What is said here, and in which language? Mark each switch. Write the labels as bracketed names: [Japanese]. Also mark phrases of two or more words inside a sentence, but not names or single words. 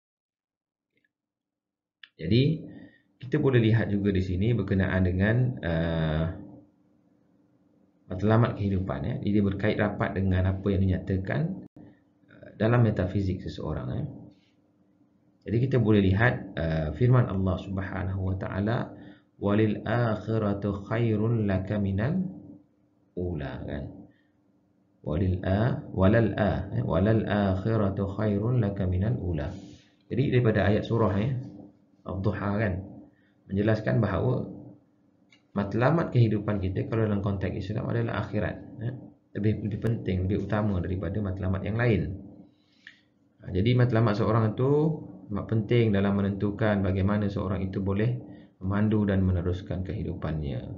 [Malay] Jadi kita boleh lihat juga di sini berkenaan dengan matlamat kehidupan dia berkait rapat dengan apa yang dinyatakan dalam metafizik seseorang. Jadi kita boleh lihat firman Allah [Arabic] سبحانه وتعالى, وللآخرة خير لك من الأولى, [Malay] kan. [Arabic] وللآخرة خير لك من الأولى. [Malay] Jadi daripada ayat surah Ad-Duha, kan, menjelaskan bahawa matlamat kehidupan kita kalau dalam konteks Islam adalah akhirat, lebih penting, lebih utama daripada matlamat yang lain. Jadi matlamat seorang itu penting dalam menentukan bagaimana seorang itu boleh memandu dan meneruskan kehidupannya.